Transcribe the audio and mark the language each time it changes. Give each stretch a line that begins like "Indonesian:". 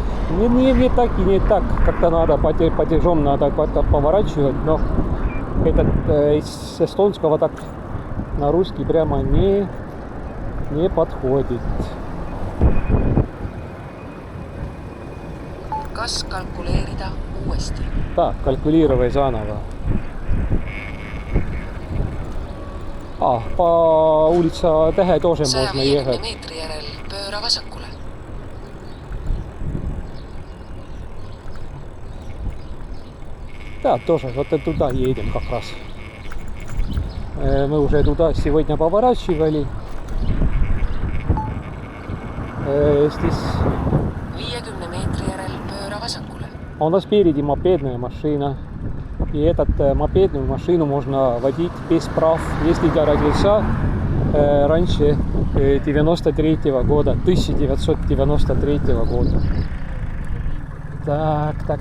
Russian: Не так и не так. Как-то надо потяжом надо поворачивать, но этот из эстонского так на русский прямо не подходит.
Estonian: Kas kalkuleerida uuesti?
Russian: Так, kalkuleeruva заново. По улица Tähe тоже можно ехать.
Estonian: 150 meetri järel pööra vasakule.
Russian: Да, тоже. Вот туда едем как раз. Мы уже туда сегодня поворачивали. Здесь...
Estonian: 50 meetri järel pööra vasakule.
Russian: У нас впереди мопедная машина. И эту мопедную машину можно водить без прав, если я родился раньше 1993 года. 1993 года. Так.